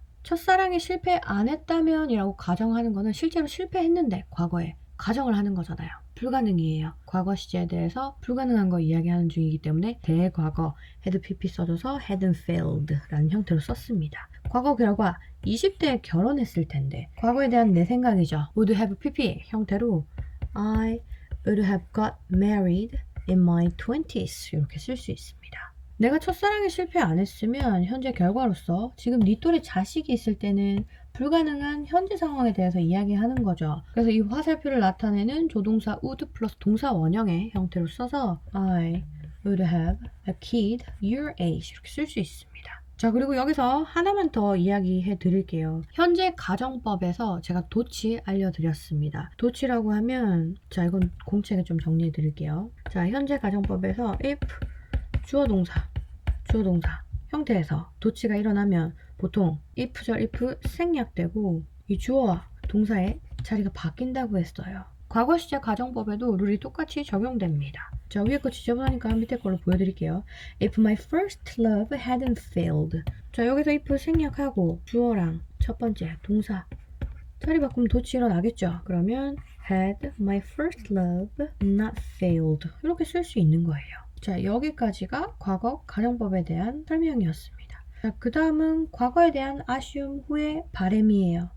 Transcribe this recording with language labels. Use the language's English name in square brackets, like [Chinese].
[Korean] 첫사랑에 실패 안 했다면 이라고 가정하는 거는 실제로 실패했는데 과거에 가정을 하는 거잖아요. 불가능이에요. 과거 시제에 대해서 불가능한 거 이야기하는 중이기 때문에 대과거 had pp 써줘서 hadn't failed 라는 형태로 썼습니다. 과거 결과 20대에 결혼했을 텐데 과거에 대한 내 생각이죠. would have pp 형태로 [English] I would have got married in my 20s [Korean] 이렇게 쓸 수 있습니다. 내가 첫사랑에 실패 안 했으면 현재 결과로서 지금 네 또래 자식이 있을 때는 불가능한 현재 상황에 대해서 이야기하는 거죠. 그래서 이 화살표를 나타내는 조동사 would 플러스 동사 원형의 형태로 써서 [English] I would have a kid your age [Korean] 이렇게 쓸 수 있습니다. 자, 그리고 여기서 하나만 더 이야기해 드릴게요. 현재 가정법에서 제가 도치 알려드렸습니다. 도치라고 하면, 자, 이건 공책에 좀 정리해 드릴게요. 자, 현재 가정법에서 if 주어 동사 형태에서 도치가 일어나면 보통 if절 if 생략되고 이 주어와 동사의 자리가 바뀐다고 했어요. 과거 시제 가정법에도 룰이 똑같이 적용됩니다. 자, 위에 거 지저분하니까 밑에 걸로 보여드릴게요. [English] If my first love hadn't failed. [Korean] 자, 여기서 if 생략하고 주어랑 첫 번째 동사 자리 바꾸면 도치 일어나겠죠. 그러면 [English] had my first love not failed [Korean] 이렇게 쓸 수 있는 거예요. 자, 여기까지가 과거 가정법에 대한 설명이었습니다. 자, 그 다음은 과거에 대한 아쉬움 후의 바램이에요.